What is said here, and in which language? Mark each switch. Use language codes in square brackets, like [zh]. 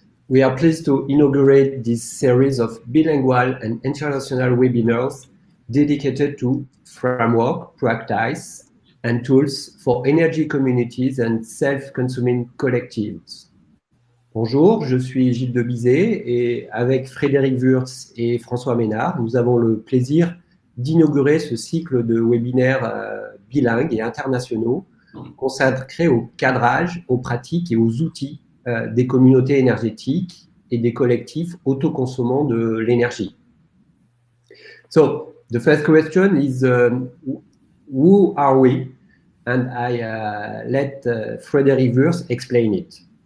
[en] We are pleased to inaugurate this series of bilingual and international webinars dedicated to framework, practice, and tools for energy communities and self-consuming collectives. [fr] Bonjour, je suis Gilles Debizet et avec Frédéric Wurtz et François Ménard, nous avons le plaisir d'inaugurer ce cycle de webinaires bilingues et internationaux consacrés au cadrage, aux pratiques et aux outils des communautés énergétiques et des collectifs autoconsommants de l'énergie. [en] So, the first question is, who are we? And I let Frédéric Wurtz explain it.